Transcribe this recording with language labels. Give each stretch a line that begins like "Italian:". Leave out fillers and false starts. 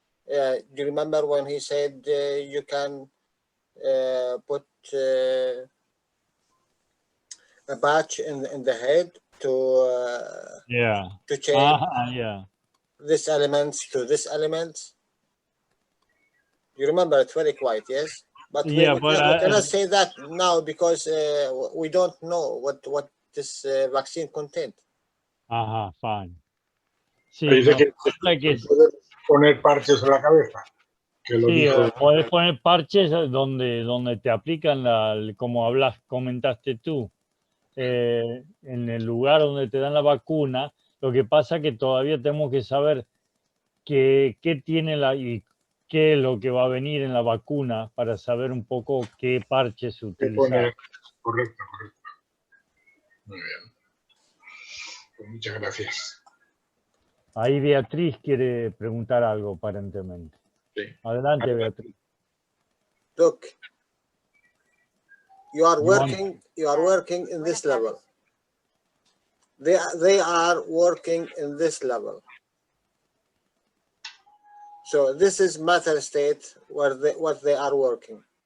English: Do you remember when he said you can put a patch in the head to change this elements to this elements? You remember it very quite, yes? But we cannot say that now because we don't know what this vaccine content.
Spanish: Fine. Sí, dice que puedes poner parches en la cabeza. Que lo dijo. Puedes poner parches donde te aplican como comentaste tú. En el lugar donde te dan la vacuna, lo que pasa es que todavía tenemos que saber qué tiene y qué es lo que va a venir en la vacuna para saber un poco qué parches utilizar. Correcto. Muy bien. Pues muchas gracias. Ahí Beatriz quiere preguntar algo aparentemente. Sí. Adelante, Beatriz.
English: Look, you are working in this level. They are working in this level. So this is matter state what they are working.